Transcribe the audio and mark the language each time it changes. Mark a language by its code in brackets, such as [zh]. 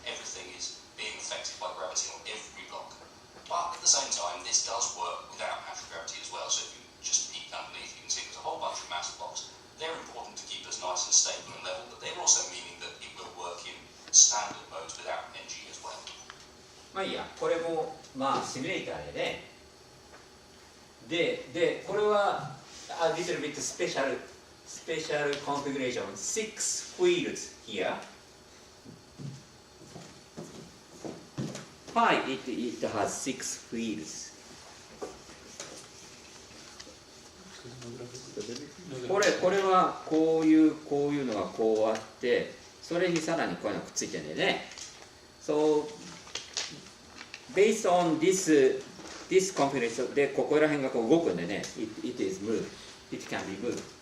[en] Everything is being affected by gravity on every block. But at the same time, this does work without natural gravity as well. So if you just peek underneath, you can see there's a whole bunch of mass blocks. They're important to keep us nice and stable and level, but they're also meaning that it will work in standard modes without NG as well. [ja] まあいいや、これもまあシミュレーターでこれは [en] a little bit special configuration, 6 wheels here. Why it has 6 wheels? [ja] これはこういうのがこうあって、それにさらにこういうのがくっついてるんだよね。 [en] So based on this configuration [ja] でここら辺がこう動くんでね、 [en] it is moved, it can be moved.